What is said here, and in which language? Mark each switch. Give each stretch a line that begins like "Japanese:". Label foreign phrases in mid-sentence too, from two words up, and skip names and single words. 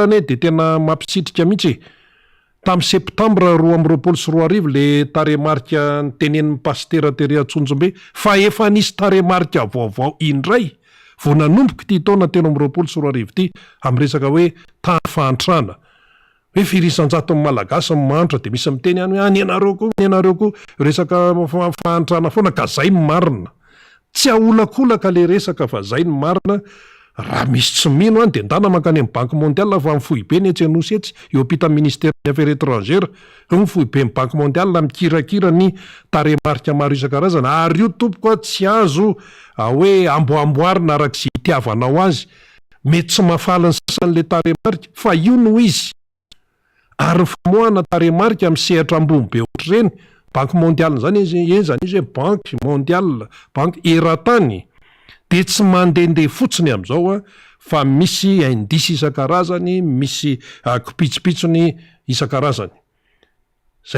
Malagasy: ne de tena mampisitrika mihitsy tamin'ny septambra 2024 le taremarika ny tenen'ny pastera Teria Tsonjombe fa efa nisy taremarika vaovao indray vao nanomboka ty taona 2024 ty amin'ny resaka hoe tany fahantrana hoe firisan-jaton'ny malagasy mantra de misy miteny any hoe ianareo koa resaka fahantrana foana ka zay ny marina tsy aholakolaka le resaka fa zay ny marina raha misy tsy mino any de ndana mankany amin'ny banky mondial fa mifohibe ny etsy anosy etsy eo ampita
French: ministère des affaires étrangères
Malagasy: mifohibe ny banky mondial mikirakira ny taremarika maro isan-karazana ary io tompoko tsy azo hoe amboamboarina arak'izay itiavanao azy mety tsy mahafaly ny sasan'le taremarika fa io no izy ary famoahana taremarika amin'ny sehatra ambony be ohatr'ireny banky mondial zany zany izy hoe banky mondial banky eran-tany de tsy mandehandeha fotsiny amin'izao fa misy indisy isan-karazany misy kopitsopitsony isan-karazany zay